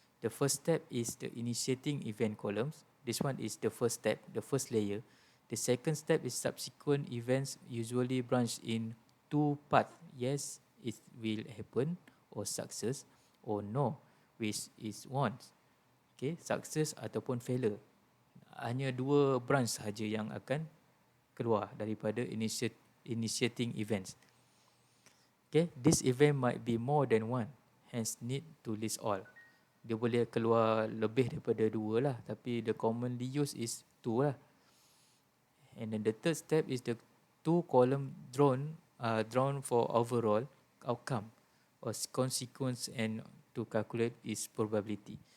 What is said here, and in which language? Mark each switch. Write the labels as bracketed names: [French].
[English] The first step is the initiating event columns. This one is the first step, the first layer. The second step is subsequent events usually branch in two part. Yes, it will happen or success or no, which is once. Okay, success ataupun failure. [Malay] Hanya dua branch sahaja yang akan keluar daripada initiating events. [English] Okay, this event might be more than one, hence need to list all. [Malay] Dia boleh keluar lebih daripada dua lah, tapi [English] the commonly used is two [Malay] lah. [English] And then the third step is the two column drawn for overall outcome or consequence and to calculate its probability.